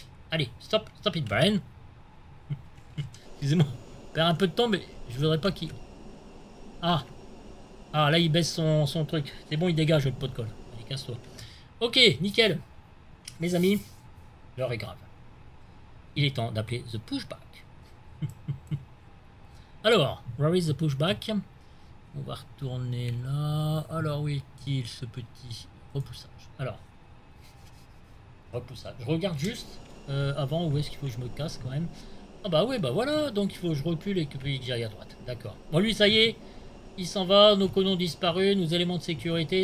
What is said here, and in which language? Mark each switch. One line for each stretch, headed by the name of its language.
French: Allez,
English: stop it,
French: Brian. Excusez-moi, perd un peu de temps, mais je voudrais pas qu'il... Ah, là, il baisse son truc. C'est bon, il dégage le pot de colle. Allez, casse-toi. Ok, nickel. Mes amis, l'heure est grave. Il est temps d'appeler The Pushback. Alors,
English: where is the pushback?
French: On va retourner là. Alors, où est-il, ce petit repoussage? Alors, repoussage. Je regarde juste... avant, où est-ce qu'il faut que je me casse quand même? Ah bah ouais, bah voilà, donc il faut que je recule et que j'aille à droite. D'accord. Bon, lui, ça y est, il s'en va, nos colons disparus, nos éléments de sécurité.